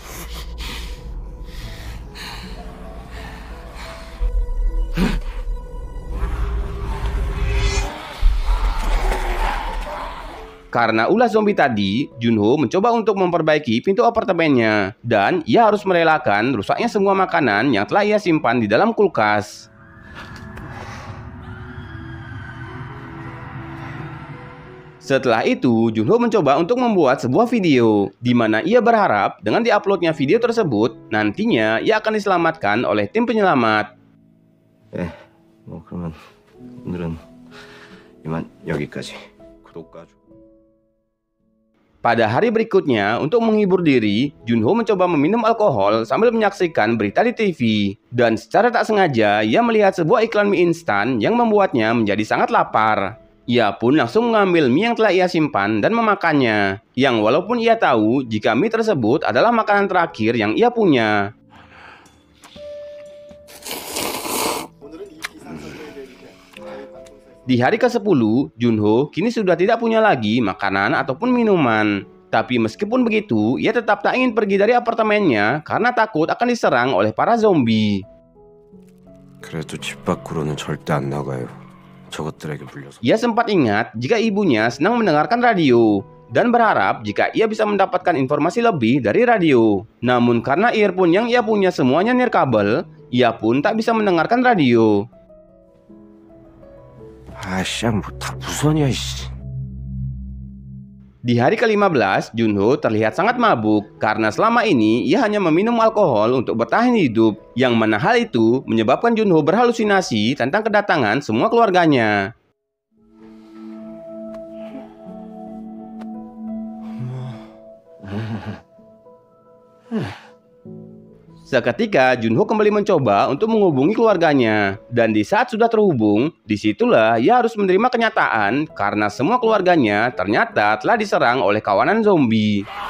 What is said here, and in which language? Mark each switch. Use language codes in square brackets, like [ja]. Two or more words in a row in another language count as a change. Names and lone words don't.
[id] Karena ulah zombie tadi, Junho mencoba untuk memperbaiki pintu apartemennya, dan ia harus merelakan rusaknya semua makanan yang telah ia simpan di dalam kulkas. Setelah itu, Junho mencoba untuk membuat sebuah video, di mana ia berharap dengan diuploadnya video tersebut, nantinya ia akan diselamatkan oleh tim penyelamat. [ko] 그러면 오늘은 이만 여기까지. 구독과 [id] Pada hari berikutnya, untuk menghibur diri, Junho mencoba meminum alkohol sambil menyaksikan berita di TV. Dan secara tak sengaja, ia melihat sebuah iklan mie instan yang membuatnya menjadi sangat lapar. Ia pun langsung mengambil mie yang telah ia simpan dan memakannya. Yang walaupun ia tahu jika mie tersebut adalah makanan terakhir yang ia punya. Di hari ke-10, Junho kini sudah tidak punya lagi makanan ataupun minuman. Tapi meskipun begitu, ia tetap tak ingin pergi dari apartemennya karena takut akan diserang oleh para zombie. [ko] 그래도 집 밖으로는 절대 안 나가요. 저것들에게 물려서. [id] Ia sempat ingat jika ibunya senang mendengarkan radio dan berharap jika ia bisa mendapatkan informasi lebih dari radio. Namun karena earphone yang ia punya semuanya nirkabel, ia pun tak bisa mendengarkan radio. [ko] 아씨, 뭐다 무선이야, 씨. [id] Di hari ke-15, Junho terlihat sangat mabuk karena selama ini ia hanya meminum alkohol untuk bertahan hidup, yang mana hal itu menyebabkan Junho berhalusinasi tentang kedatangan semua keluarganya. Seketika Junho kembali mencoba untuk menghubungi keluarganya, dan di saat sudah terhubung, disitulah ia harus menerima kenyataan karena semua keluarganya ternyata telah diserang oleh kawanan zombie.